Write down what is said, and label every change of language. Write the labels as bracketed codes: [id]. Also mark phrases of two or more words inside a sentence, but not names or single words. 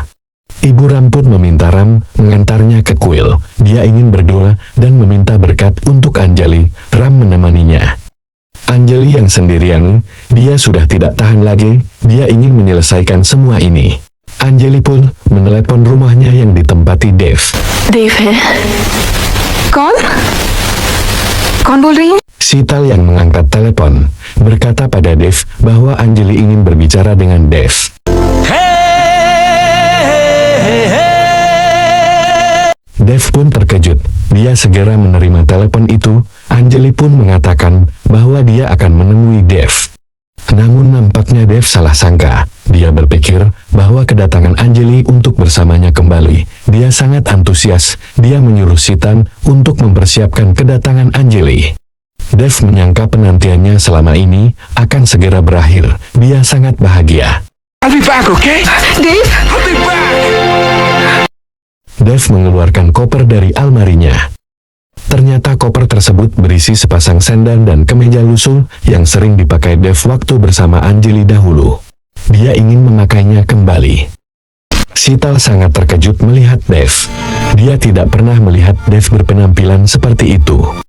[id] Ibu Ram pun meminta Ram mengantarnya ke kuil. Dia ingin berdoa dan meminta berkat untuk Anjali. Ram menemaninya. Anjali yang sendirian, dia sudah tidak tahan lagi. Dia ingin menyelesaikan semua ini. Anjali pun menelepon rumahnya yang ditempati Dev. [hi] देव है। कौन कौन बोल रही है? [id] Sital yang mengangkat telepon berkata pada Dev bahwa Anjali ingin berbicara dengan Dev. Dev pun terkejut. Dia segera menerima telepon itu. Anjali pun mengatakan bahwa dia akan menemui Dev. Namun nampaknya Dev salah sangka. Dia berpikir bahwa kedatangan Anjali untuk bersamanya kembali. Dia sangat antusias. Dia menyuruh Sitan untuk mempersiapkan kedatangan Anjali. Dev menyangka penantiannya selama ini akan segera berakhir. Dia sangat bahagia. [en] I'll be back, okay? देव I'll be back. [id] Dev mengeluarkan koper dari almarinya. Ternyata koper tersebut berisi sepasang sandal dan kemeja lusuh yang sering dipakai Dev waktu bersama Anjali dahulu. Dia ingin memakainya kembali. Sital sangat terkejut melihat Dev. Dia tidak pernah melihat Dev berpenampilan seperti itu.